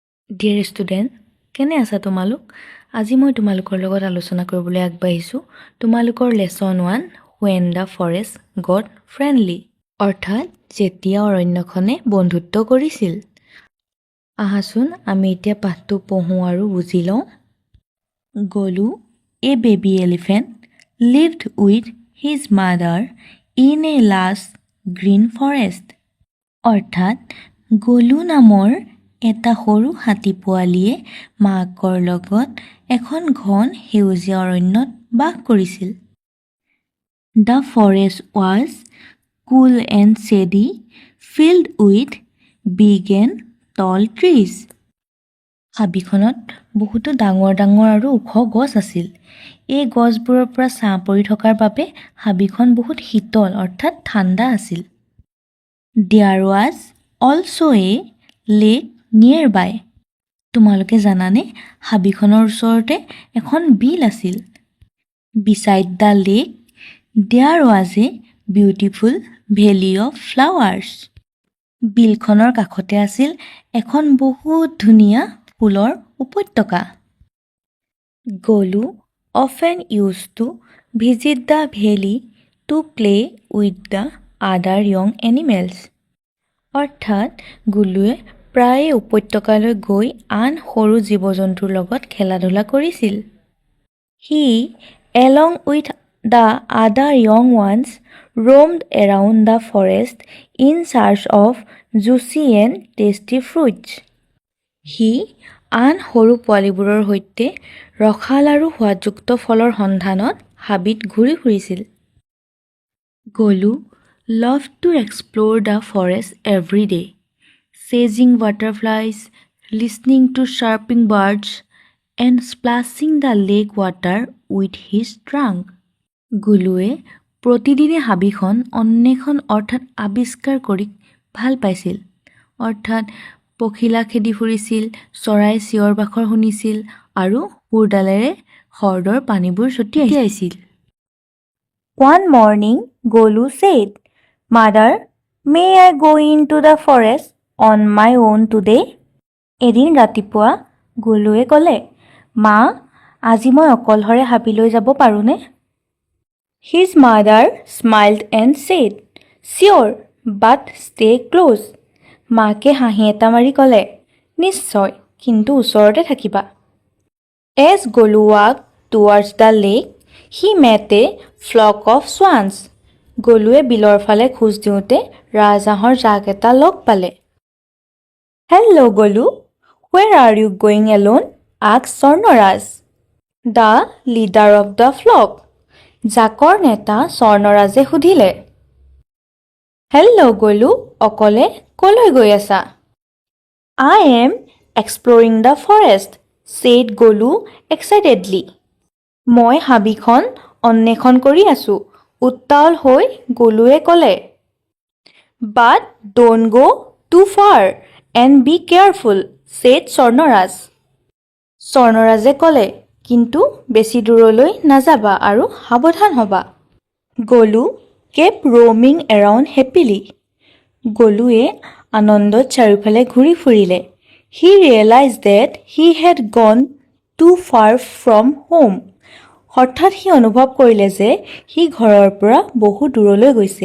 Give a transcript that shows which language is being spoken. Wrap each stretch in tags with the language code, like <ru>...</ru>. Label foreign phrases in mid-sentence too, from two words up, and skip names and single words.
<en>Dear student,</en> <as>কেনে আছা তোমালোক? আজি মই তোমালোকৰ লগত আলোচনা কৰিবলৈ আগবাঢ়িছোঁ তোমালোকৰ লেচন 1 When the Forest Got Friendly, অৰ্থাৎ যেতিয়া অৰণ্যখনে বন্ধুত্ব কৰিছিল। আহাচোন আমি এতিয়া পাঠটো পঢ়োঁ আৰু বুজি লওঁ। গলু,</as> <en>a baby elephant, lived with his mother in a lush green forest,</en> <as>অৰ্থাৎ গলু নামৰ এটা সৰু হাতী পোৱালীয়ে মাকৰ লগত এখন ঘন সেউজীয়া অৰণ্যত বাস কৰিছিল।</as> <en>The forest was cool and shady, filled with big and tall trees.</en> <as>হাবিখনত বহুতো ডাঙৰ ডাঙৰ আৰু ওখ গছ আছিল। এই গছবোৰৰ পৰা ছাঁ পৰি থকাৰ বাবে হাবিখন বহুত শীতল অৰ্থাৎ ঠাণ্ডা আছিল।</as> <en>There was also a lake nearby.</en> <as>তোমালোকে জানানে হাবিখনৰ ওচৰতে এখন বিল আছিল।</as> <en>Beside the lake there was a beautiful valley of flowers.</en> <as>বিলখনৰ কাষতে আছিল এখন বহুত ধুনীয়া ফুলৰ উপত্যকা।</as> <en>গলু often used to visit the valley to play with the other young animals.</en> <as>অৰ্থাৎ গলুৱে প্ৰায়ে উপত্যকালৈ গৈ আন সৰু জীৱ-জন্তুৰ লগত খেলা-ধূলা কৰিছিল।</as> <en>He, along with the other young ones, roamed around the forest in search of juicy and tasty fruits.</en> <as>সি আন সৰু পোৱালীবোৰৰ সৈতে ৰসাল আৰু সোৱাদযুক্ত ফলৰ সন্ধানত হাবিত ঘূৰি ফুৰিছিল।</as> <en>গলু loved to explore the forest every day, chasing butterflies, listening to chirping birds, and splashing the lake water with his trunk.</en> <as>গলুৱে প্ৰতিদিনে হাবিখন অন্বেষণ অৰ্থাৎ আৱিষ্কাৰ কৰি ভাল পাইছিল। অৰ্থাৎ পখিলা খেদি ফুৰিছিল, চৰাই চিঞৰ বাখৰ শুনিছিল আৰু কোৰডালেৰে হ্ৰদৰ পানীবোৰ ছটিয়াইছিল।</as> <en>One morning, Golu said, "Mother, may I go into the forest on my own today?"</en> <as>এদিন ৰাতিপুৱা গলুৱে ক'লে, মা, আজি মই অকলশৰে হাবিলৈ যাব পাৰোঁনে?</as> <en>His mother smiled and said, "Sure, but stay close."</en> <as>মাকে হাঁহি এটা মাৰি ক'লে, নিশ্চয়, কিন্তু ওচৰতে থাকিবা।</as> <en>As Golu walked towards the lake, he met a flock of swans.</en> <as>গলুৱে বিলৰ ফালে খোজ দিওঁতে ৰাজহাঁহৰ জাক এটা লগ পালে।</as> <en>Hello, Golu. Where are you going alone? asked Swarnoraj, the leader of the flock.</en> <as>জাকৰ নেতা স্বৰ্ণৰাজে সুধিলে।</as> <en>Hello, Golu.</en> <as>অকলে কলৈ গৈ আছা?</as> <en>I am exploring the forest, said Golu excitedly.</en> <as>মই হাবিখন অন্বেষণ কৰি আছোঁ, উত্তাল হৈ গলুৱে ক'লে।</as> <en>But don't go too far and be careful, said Swarnoraj.</en> <as>স্বৰ্ণৰাজে ক'লে, কিন্তু বেছি দূৰলৈ নাযাবা আৰু সাৱধান হ'বা।</as> <en>গলু kept roaming around happily.</en> <as>গলুৱে আনন্দত চাৰিওফালে ঘূৰি ফুৰিলে।</as> <en>He realized that he had gone too far from home.</en> <as>হঠাৎ সি অনুভৱ কৰিলে যে সি ঘৰৰ পৰা বহু দূৰলৈ গৈছে।</as>